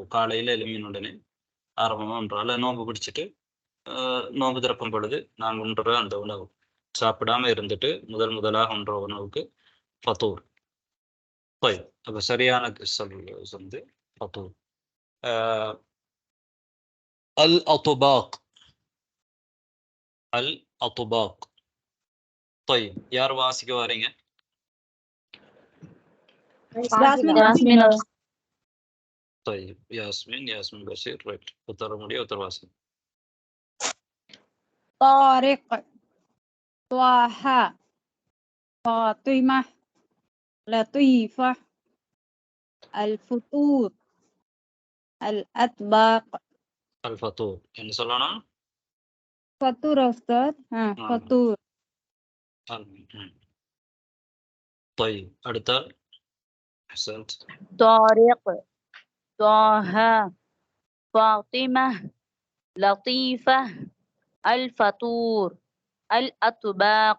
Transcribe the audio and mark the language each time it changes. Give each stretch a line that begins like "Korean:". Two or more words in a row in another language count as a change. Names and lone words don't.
Tamil: காலையில் எழும்பின உடனே ஆரம்பமாக ஒன்றால் நோன்பு பிடிச்சிட்டு நோன்பு திறக்கும் பொழுது நாங்கள் உண்ற அந்த உணவு, சாப்பிடாம இருந்துட்டு முதலாக உண்ற உணவுக்கு ஃபதூர். அப்போ சரியான சொல் வந்து ஃபதூர்.
Arabic: الأطباق. الأطباق. طيب
Tamil: யார் வாசிக்க வரீங்க? யாஸ்மின்
Arabic: طيب ياسمين بشير ரைட்.
Tamil: உத்தர முடியும் உத்தர வாசிங்க.
Arabic: طارق طه فاطمة لطيفة الفطور الأطباق.
Tamil: الفطور என்ன சொல்லணும்?
Arabic: فطور أستاذ فطور. طيب அடுத்த أحسنت. طارق طه فاطمة لطيفة الفطور الأطباق.